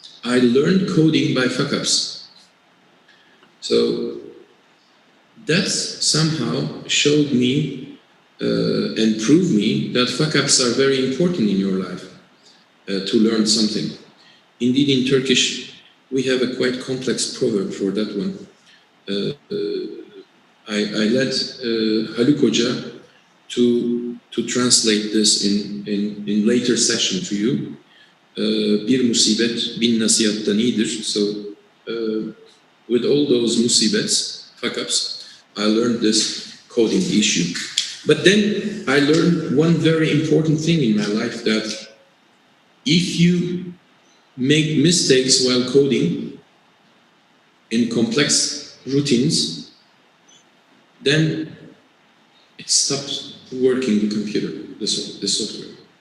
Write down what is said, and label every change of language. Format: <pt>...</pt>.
<en>I learned coding by fuck-ups. So that somehow showed me and proved me that fuck-ups are very important in your life to learn something. Indeed, in Turkish, we have a quite complex proverb for that one. I let Haluk Hoca to translate this in later session to you.</en> <tr>Bir musibet bin nasihattan iyidir.</tr> <en>So with all those musibets, fuck-ups, I learned this coding issue. But then I learned one very important thing in my life, that if you make mistakes while coding in complex routines, then it stops working the computer, the software.</en>